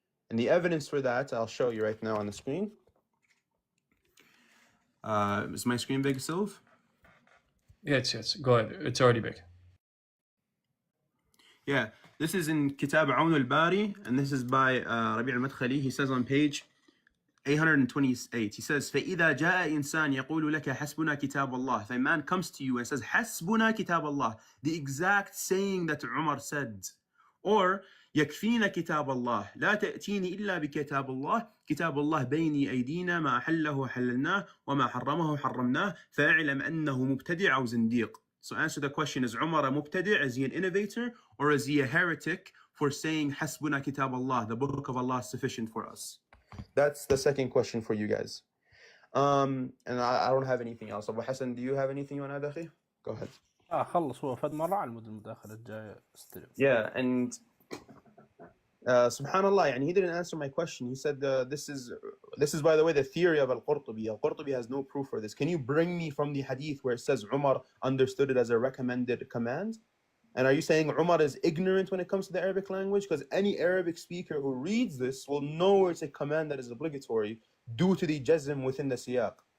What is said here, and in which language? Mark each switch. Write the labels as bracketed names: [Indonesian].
[English] And the evidence for that, I'll show you right now on the screen. Is my screen big, Sylv? Yes. Go ahead. It's already big. Yeah, this is in Kitab Awn al-Bari, and this is by Rabi' al-Madkhali. He says on page 828, he says, [Arabic] فَإِذَا جَاءَ إِنسان يَقُولُ لَكَ حَسْبُنَا كِتَابَ اللَّهِ. [English] If a man comes to you and says, [Arabic] حَسْبُنَا كِتَابَ اللَّهِ, [English] the exact saying that Umar said. [Arabic] Or, يَكْفِينَا كِتَابَ اللَّهِ لَا تَأْتِينِ إِلَّا بِكِتَابِ اللَّهِ كِتَابُ اللَّهِ بَيْنِي أَيْدِينَا مَا حَلَّهُ حَلَّلْنَاهُ وَمَا حَرَّمَهُ حَرَّمْنَاهُ فَاعْلَمْ أَنَّهُ مُبْتَدِعٌ أَوْ زِنْدِيقٌ. [English] So answer the question, is Umar a mubtadi'? Is he an innovator? Or is he a heretic for saying, [Arabic] حَسْبُنَا كِتَابَ اللَّهِ, [English] the book of Allah is sufficient for us? That's the second question for you guys. And I don't have anything else. Abu Hassan, do you have anything you want to add, akhi? Go ahead. [Arabic] خلص هو فد مرة على المداخلة الجاية استلم. [English] Yeah, and subhanallah, and he didn't answer my question. He said this is by the way the theory of Al-Qurtubi. Al-Qurtubi has no proof for this. Can you bring me from the hadith where it says Umar understood it as a recommended command? And are you saying Umar is ignorant when it comes to the Arabic language? Because any Arabic speaker who reads this will know it's a command that is obligatory due to the jazm within the siyaq.